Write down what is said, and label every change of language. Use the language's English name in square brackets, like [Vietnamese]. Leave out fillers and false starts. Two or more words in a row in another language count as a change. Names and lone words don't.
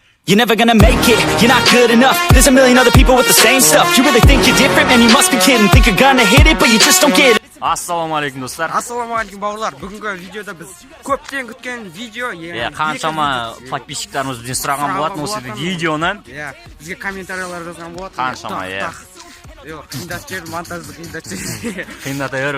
[English] You're never gonna make it, you're not good enough. There's a million other people with the same stuff. You really think you're different, man, you must be kidding. Think you're gonna hit it, but you just don't get it. [Kazakh] Ассалаумағалейкум достар. Ассалаумағалейкум бауырлар. Бүгінгі видеода біз көптен күткен видео. Қаншама подписчиктарымыз бізден сұраған болатын осы видеоны. Бізге комментариялар жазған болатын. Қаншама, Қиындат жер, монтажды қиындат жер. Қиындата беріп.